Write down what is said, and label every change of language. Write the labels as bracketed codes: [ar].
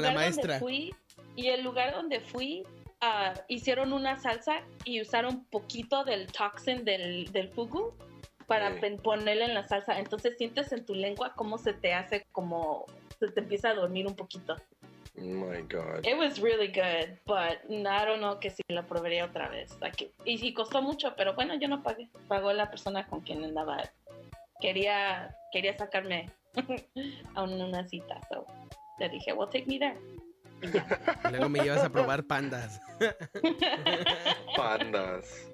[es] la maestra. Y el lugar donde fui, hicieron una salsa y usaron poquito del toxin del fugu para ponerle en la salsa. Entonces sientes en tu lengua cómo se te hace como se te empieza a dormir un poquito. [en] My God. It was really good, but I don't know [es] que si lo probaría otra vez. Like, y costó mucho, pero bueno, yo no pagué. Pagó la persona con quien andaba. Quería sacarme a una cita, so le dije, [en] well, take me there. [es] Luego me llevas a probar pandas. Pandas.